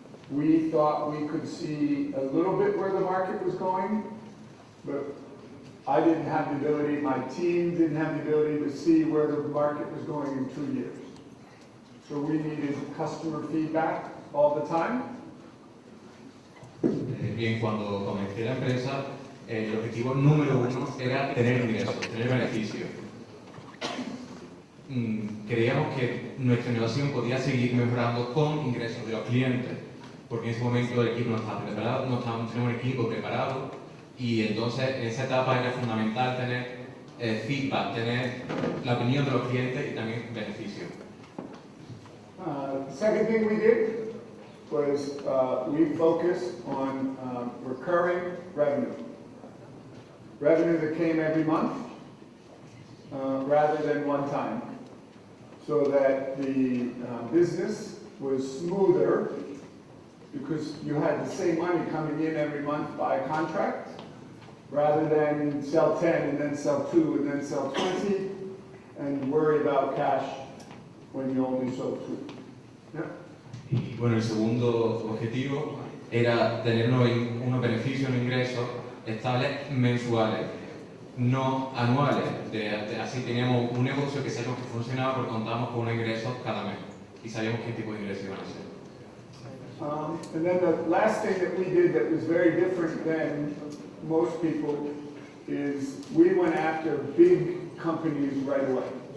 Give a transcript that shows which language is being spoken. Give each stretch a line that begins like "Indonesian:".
English: We thought we could see a little bit where the market was going, but I didn't have the ability, my team didn't have the ability to see where the market was going in 2 years. So we needed customer feedback all the time.
Spanish: Bien, cuando comencé la empresa, el objetivo número uno era tener ingresos, tener beneficios. Creíamos que nuestra innovación podía seguir mejorando con ingresos de los clientes, porque en ese momento el equipo no estaba preparado, no teníamos un equipo preparado, y entonces en esa etapa era fundamental tener feedback, tener la opinión de los clientes y también beneficios.
English: The second thing we did was we focused on recurring revenue. Revenue that came every month rather than one time, so that the business was smoother because you had the same money coming in every month by contract rather than sell 10 and then sell 2 and then sell 20 and worry about cash when you only sold 2. Yeah.
Spanish: Y bueno, el segundo objetivo era tener unos beneficios, unos ingresos estables mensuales, no anuales. Así teníamos un negocio que sabíamos que funcionaba porque contábamos con unos ingresos cada mes y sabíamos qué tipo de ingresos iban a ser.
English: And then the last thing that we did that was very different than most people is we went after big companies right away.